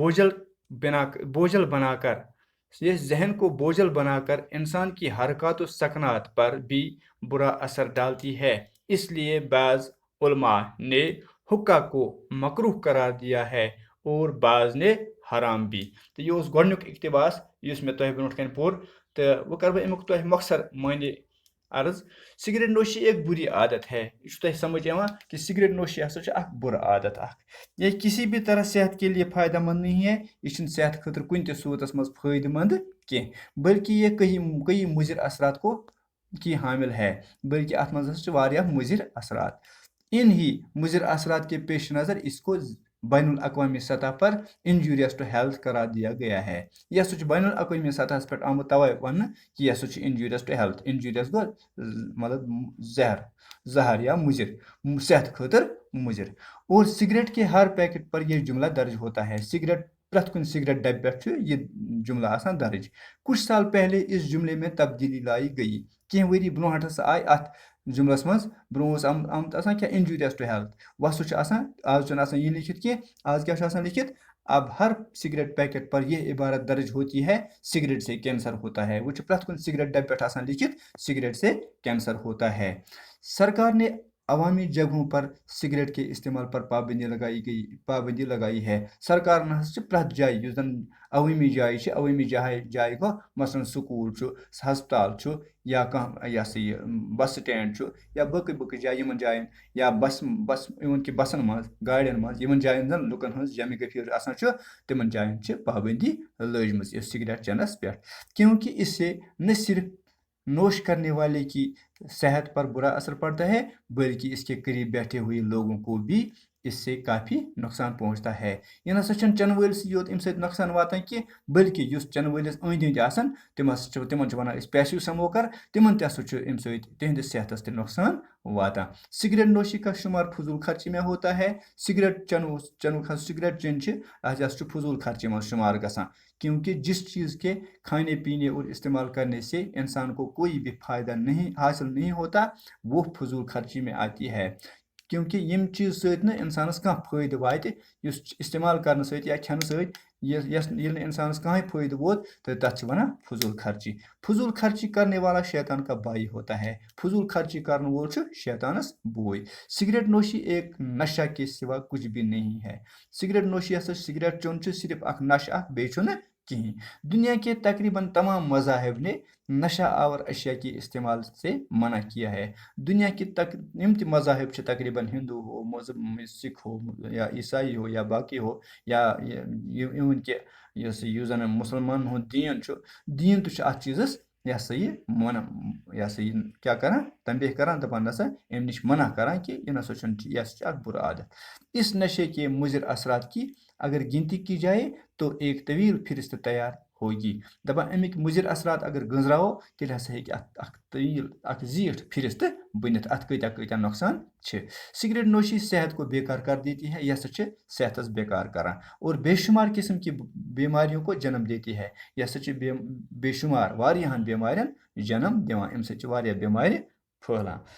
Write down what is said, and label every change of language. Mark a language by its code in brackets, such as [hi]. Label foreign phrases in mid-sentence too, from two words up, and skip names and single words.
[ur] بوجھل بنا کر انسان کی حرکات و سکنات پر بھی برا اثر ڈالتی ہے اس لیے بعض علماء نے حقہ کو مکروہ قرار دیا ہے اور بعض نے حرام بھی [ks] تو یہ گۄڈنیُک اقتباس یُس مےٚ تۄہہِ برونٛٹھ کَنہِ پوٚر تہٕ وۄنۍ کَرٕ بہٕ امیُک تۄہہِ مۄخصر معنی عرض [ur] سگریٹ نوشی ایک بری عادت ہے [ks] یہ چھُ تۄہہِ سمجھ یِوان کہ سگریٹ نوشی ہسا چھِ اکھ بُرٕ عادت اکھ [ur] یہ کسی بھی طرح صحت کے لیے فائدہ مند نہیں ہے [ks] یہ چھُنہٕ صحت خٲطرٕ کُنہِ تہِ صوٗرتس منٛز فٲیدٕ مند کینٛہہ [ur] بلکہ یہ کئی مضر اثرات کی حامل ہے [ks] بلکہ اتھ منٛز ہسا چھِ واریاہ مضر اثرات [ur] ان ہی مضر اثرات کے پیش نظر اس کو بین الاقوامی سطح پر [en] injurious to health [ur] قرار دیا گیا ہے یہ [ks] ہسا چھُ بین الاقوامی سطحس پٮ۪ٹھ آمُت توے وننہٕ کہ یہ ہسا چھُ [en] injurious to health [ks] انجوریس گوٚو مطلب زہر یا مضر صحت خاطر مضر [ur] اور سگریٹ کے ہر پیکٹ پر یہ جملہ درج ہوتا ہے [ks] پرٛٮ۪تھ کُنہِ سگریٹ ڈبہِ پٮ۪ٹھ چھُ یہ جملہ آسان درج [ur] کچھ سال پہلے اس جملے میں تبدیلی لائی گئی [ks] کینٛہہ ؤری برونٛٹھ ہسا آیہِ اتھ جملس منٛز برونٛہہ اوس آمُت آسان کیٛاہ [en] injurious to health [ks] وۄنۍ سُہ چھُ آسان آز چھُنہٕ آسان یہِ لیکھِتھ کینٛہہ آز کیٛاہ چھُ آسان لیکھِتھ [ur] اب ہر سگریٹ پیکٹ پر یہ عبارت درج ہوتی ہے سگریٹ سے کینسر ہوتا ہے [ks] وہ چھُ پرٛٮ۪تھ کُنہِ سگریٹ ڈبہِ پٮ۪ٹھ آسان لیکھِتھ [ur] سگریٹ سے کینسر ہوتا ہے سرکار نے عوامی جگہوں پر سگریٹ کے استعمال پر پابندی لگائی ہے [ks] سرکار نہ چھِ پرٛٮ۪تھ جایہِ یُس زن عوٲمی جایہِ چھِ عوٲمی جایہِ گوٚو مثلاً سکوٗل چھُ ہسپتال چھُ یا کانٛہہ یہِ ہسا یہِ بس سٹینڈ چھُ یا باقٕے جایہِ یِمن جاین یا بس اِوٕن کہِ بسن منٛز گاڑٮ۪ن منٛز یِمن جاین زن لُکن ہٕنٛز جمع گٔفیٖر آسان چھُ تِمن جاین چھِ پابندی لٲجمٕژ یہِ سگریٹ چٮ۪نس پٮ۪ٹھ [ur] کیونکہ اس سے نہ صرف نوش کرنے والے کی صحت پر برا اثر پڑتا ہے بلکہ اس کے قریب بیٹھے ہوئے لوگوں کو بھی اس سے کافی نقصان پہنچتا ہے [ks] یہ نسا چھن چن وٲلسٕے یوت امہِ سۭتۍ نۄقصان واتان کینٛہہ بٔلکہِ یُس چن وٲلِس أنٛدۍ أنٛدۍ آسان تِمن چھِ وَنان أسۍ [en] passive smoker [ks] تِمن تہِ ہسا چھُ امہِ سۭتۍ تِہنٛدِس صحتس تہِ نۄقصان واتان [ur] سگریٹ نوشی کا شمار فضول خرچی میں ہوتا ہے سگریٹ [ks] سگریٹ چیٚنۍ چھِ اتھ ہسا چھُ فضول خرچی منٛز شمار گژھان [ur] کیونکہ جس چیز کے کھانے پینے اور استعمال کرنے سے انسان کو کوئی بھی فائدہ نہیں حاصل نہیں ہوتا وہ فضول خرچی میں آتی ہے [ks] کیونکہ یم چیز سۭتۍ نہٕ انسانس کانٛہہ فٲیدٕ واتہِ یُس استعمال کرنہٕ سۭتۍ یا کھٮ۪نہٕ سۭتۍ ییٚلہِ نہٕ انسانس کٕہٕنۍ فٲیدٕ ووت تہٕ تتھ چھِ ونان فضول خرچی کرنے والا شیطان کا بھائی ہوتا ہے فضول خرچی کرن وول چھُ شیطانس بوے سگریٹ نوشی ایک نشہ کے سوا کچھ بھی نہیں ہے سگریٹ نوشی ہسا سگریٹ چیوٚن چھُ صرف اکھ نشہ اکھ بیٚیہِ چھُنہٕ کہیٖنۍ [ur] دنیا کے تقریباً تمام مذاہب نے نشہ آور اشیاء کے استعمال سے منع کیا ہے [ks] دنیا کی یم تہِ مذاہب چھِ تقریباً ہندو ہو سکھ ہو یا عیسائی ہو یا باقی ہو یا اِوٕن کہِ یُس زن مُسلمانن ہُنٛد دیٖن چھُ دیٖن تہِ چھُ اتھ چیٖزس یہ ہسا یہ منع یہ ہسا یہ کیا کران تنبیہ کران دپان نسا امہِ نش منع کران کہ یہ نسا چھُنہٕ یہ ہسا چھُ اکھ بُرٕ عادت [ur] اس نشے کے مضر اثرات کی اگر گنتی کی جائے تو ایک طویل فہرست تیار ہوگی [ks] دپان امیک مضر اثرات اگر گنزراوو تیٚلہِ ہسا ہیٚکہِ اکھ طویل اکھ زیٖٹھ فہرست بٔنِتھ اتھ کۭتیاہ نۄقصان چھِ [ur] سگریٹ نوشی صحت کو بیکار کر دیتی ہے [ks] یہ ہسا چھِ صحتس بیکار کران [ur] اور بے شمار قسم کی بیماریوں کو جنم دیتی ہے [ks] یہ ہسا چھِ بے شمار واریاہن بیمارٮ۪ن جنم دِوان امہِ سۭتۍ چھِ واریاہ بیمارِ پھٔہلان